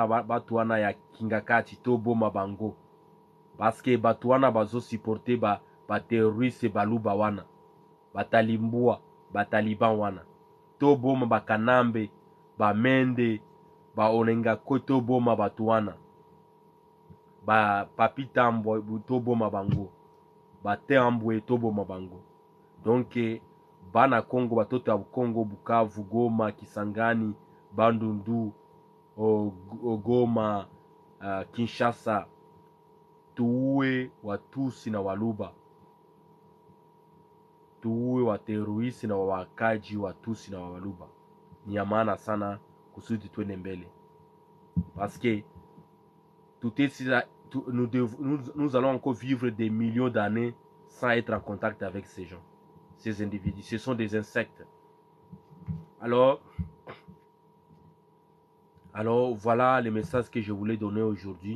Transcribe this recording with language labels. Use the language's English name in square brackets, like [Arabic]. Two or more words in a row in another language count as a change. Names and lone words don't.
[Lingala] batu wana ya kingakati toboma bango [French] parce que [Lingala] batu wana bazo supporter ba terroriste baluba wana batalimbua bataliban wana toboma bakanambe bamende baonenga ko toboma batu wana papitambo toboma bango batembwe toboma bango. [Swahili] Donc [Lingala] bana Congo batoto ya Congo [Swahili] Bukavu Goma Kisangani Bandundu Goma Kinshasa tuue watusi na waluba, tuue waterroriste na wakaji watusi na waluba. Ni ya maana sana kusudi twende mbele [French] parce que nous allons encore vivre des millions d'années sans être en contact avec ces gens, ces individus. Ce sont des insectes. Alors voilà les messages que je voulais donner aujourd'hui.